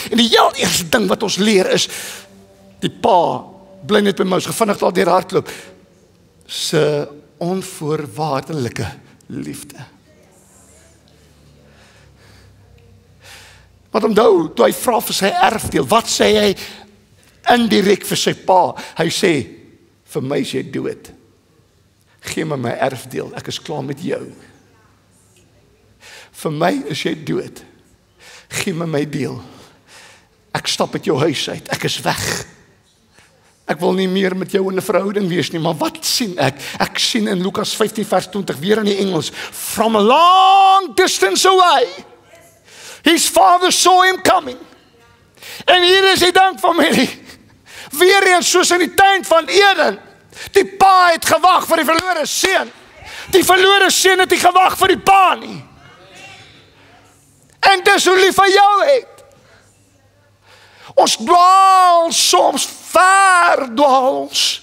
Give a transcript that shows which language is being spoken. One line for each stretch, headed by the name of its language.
Afrikaans: En die heel eerste ding wat ons leer is, die pa, bly net by my, ons gevinnig daar deur hardloop, se onvoorwaardelike liefde. Want onthou, toe hy vra vir sy erfdeel, wat sê hy indirek vir sy pa? Hy sê, vir my is jy dood. Gee my erfdeel, ek is klaar met jou. Vir my is jy dood. Gee my deel. Ek stap uit jou huis uit, ek is weg. Ek wil nie meer met jou in 'n verhouding wees nie, maar wat sien ek? Ek sien in Lukas 15 vers 20, weer in die Engels,
English: from a long distance away, his father saw him coming.
Afrikaans: En hier is die ding, familie. Weer eens soos in die tuin van Eden. Die pa het gewag vir die verlore seun. Die verlore seun het nie gewag vir die pa nie. En dis hoe lief hy jou het. Ons dwaal soms ver dwaal ons.